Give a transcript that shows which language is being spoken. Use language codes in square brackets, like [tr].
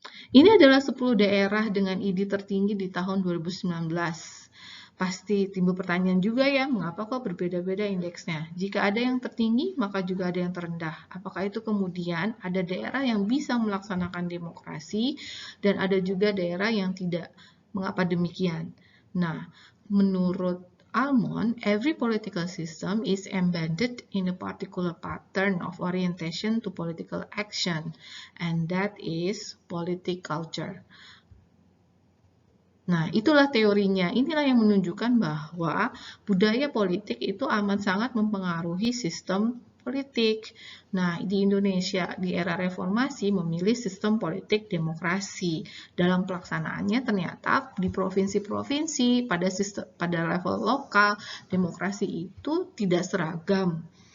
[id] Ini adalah 10 daerah dengan ID tertinggi di tahun 2019. Pasti timbul pertanyaan juga ya, mengapa kok berbeda-beda indeksnya? Jika ada yang tertinggi, maka juga ada yang terendah. Apakah itu kemudian ada daerah yang bisa melaksanakan demokrasi dan ada juga daerah yang tidak? Mengapa demikian? Nah, menurut Almond, [en] every political system is embedded in a particular pattern of orientation to political action, and that is politic culture. [id] Nah, itulah teorinya. Inilah yang menunjukkan bahwa budaya politik itu amat sangat mempengaruhi sistem politik. Nah, di Indonesia di era reformasi memilih sistem politik demokrasi. Dalam pelaksanaannya ternyata di provinsi-provinsi pada level lokal demokrasi itu tidak seragam.